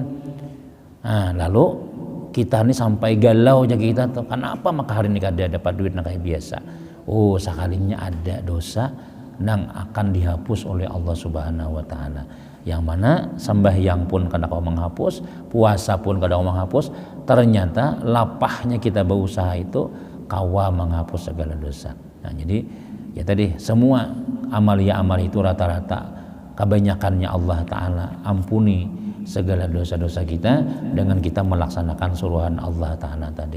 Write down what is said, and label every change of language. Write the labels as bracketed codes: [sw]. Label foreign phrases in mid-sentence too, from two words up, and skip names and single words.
[bjn] Nah, lalu kita nih sampai galau aja kita tuh kenapa maka hari ini kada dapat duit nang kayak biasa. [id] Oh, sekalinya ada dosa nang akan dihapus oleh Allah [ar] Subhanahu wa taala. [bjn] Yang mana sembahyang pun kada kau menghapus, puasa pun kada kau menghapus, ternyata lapahnya kita berusaha itu kawa menghapus segala dosa. [id] Nah, jadi ya tadi semua amalia-amal itu rata-rata kebanyakannya Allah Ta'ala ampuni segala dosa-dosa kita dengan kita melaksanakan suruhan Allah Ta'ala tadi.